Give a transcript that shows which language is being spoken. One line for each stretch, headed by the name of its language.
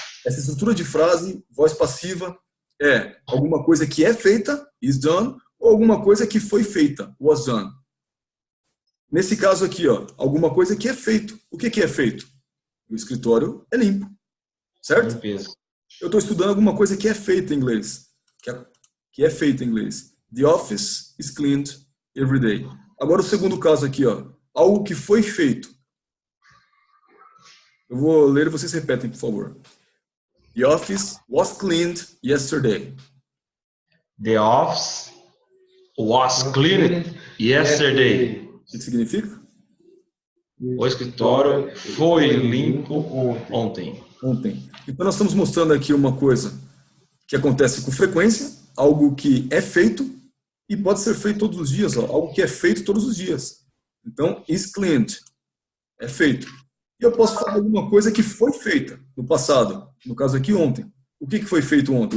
Portuguese: Essa estrutura de frase, voz passiva, é alguma coisa que é feita,
English: is done,
Portuguese: ou alguma coisa que foi feita,
English: was done.
Portuguese: Nesse caso aqui, ó, alguma coisa que é feito. O que é feito? O escritório é limpo. Certo? Limpeza. Eu estou estudando alguma coisa que é feita em inglês. Que é feita em inglês.
English: The office is cleaned every day.
Portuguese: Agora o segundo caso aqui, ó. Algo que foi feito. Eu vou ler e vocês repetem, por favor.
English: The office was cleaned yesterday. The office was cleaned yesterday.
Portuguese: O que significa? O escritório foi limpo ontem. Então nós estamos mostrando aqui uma coisa que acontece com frequência, algo que é feito e pode ser feito todos os dias, ó, algo que é feito todos os dias. Então,
English: is cleaned,
Portuguese: é feito. E eu posso falar alguma coisa que foi feita no passado, no caso aqui ontem. O que foi feito ontem?